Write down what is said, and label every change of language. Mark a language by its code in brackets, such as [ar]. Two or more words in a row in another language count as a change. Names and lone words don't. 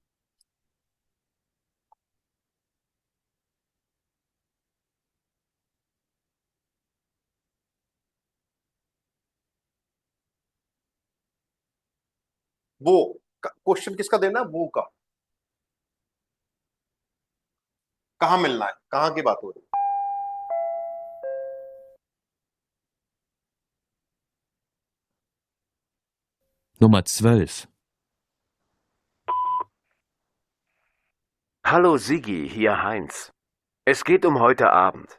[hi] वो क्वेश्चन किसका देना है, वो का, कहां मिलना है, कहां की बात हो रही है। [de] Nummer 12. Hallo Sigi, hier Heinz. Es geht um heute Abend.